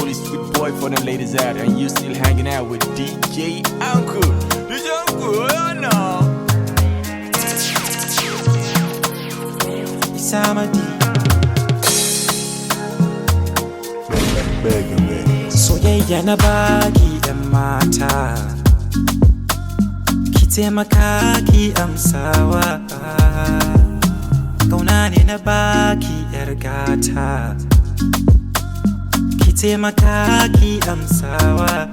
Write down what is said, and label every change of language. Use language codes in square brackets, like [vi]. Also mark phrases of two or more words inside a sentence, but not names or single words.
[en] Good boy for the ladies out, and you still hanging out with D J Uncle. D J Uncle, oh yeah, now. It's Amadi. Begging me. [ha] Soyayya na baki, yan mata. Ki taimaka ki amsawa. Kauna ne na baki yar gata, ki taimaka ki amsawa.